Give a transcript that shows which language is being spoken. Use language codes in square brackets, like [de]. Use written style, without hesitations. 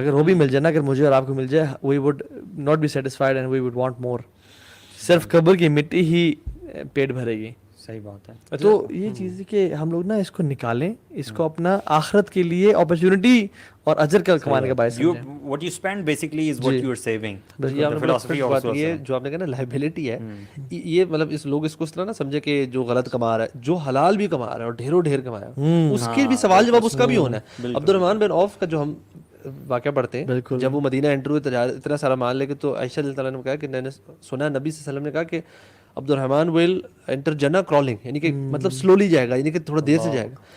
[ur] اگر وہ بھی مل جائے نا, اگر مجھے اور آپ کو مل جائے, we would not be satisfied and we would want more. صرف قبر کی مٹی ہی پیٹ بھرے گی. صحیح بات ہے. تو یہ چیز ہے کہ ہم لوگ نا اس کو نکالیں, اس کو اپنا آخرت کے لیے اپرچونٹی اور اجر کا کمانے کا باعث سمجھیں. [en] What you spend basically is what you are saving. [ur] The philosophy also یہ جو آپ نے کہا نا لائبلٹی ہے, یہ مطلب اس لوگ اس کو اس طرح نہ سمجھے کہ جو غلط کما رہا ہے, جو حلال بھی کما رہا ہے اور ڈھیروں ڈھیر کمایا, اس کے بھی سوال جواب اس کا بھی ہونا ہے. عبد الرحمن بن عوف کا جو ہم واقعہ پڑھتے ہیں جب وہ مدینہ انٹر ہوئے اتنا سارا مال لے کے, تو عائشہ رضی اللہ عنہا نے کہا کہ میں نے سنا نبی صلی اللہ علیہ وسلم نے کہا کہ عبد الرحمن ول انٹر جنہ کرالنگ, یعنی کہ مطلب سلولی جائے گا, یعنی کہ تھوڑا دیر سے جائے گا.